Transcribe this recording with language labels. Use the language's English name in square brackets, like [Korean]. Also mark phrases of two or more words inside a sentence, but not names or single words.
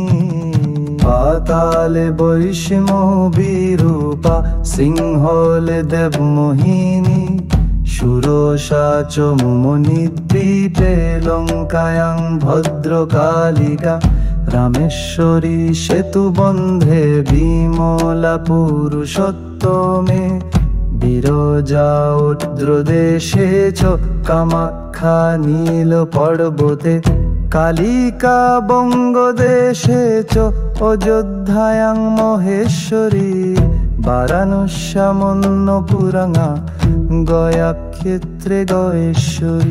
[Sanskrit] पाताले वैष्णवीरूपा सिंहले देवमोहिनी। शूरोषा च मुनिद्वीपे लङ्कायां भद्रकालिका। रामेश्वरी सेतुबन्धे विमला पुरुषोत्तमे। বিরজা উদ্রদেশে চ কামাখ্যা নীল পর্বতে। কালিকা বঙ্গদেশে চ অযোধ্যায়াং মহেশ্বরী। বারাণস্যামন্নপুরাঙ্গা গয়াক্ষেত্রে গয়েশ্বরী।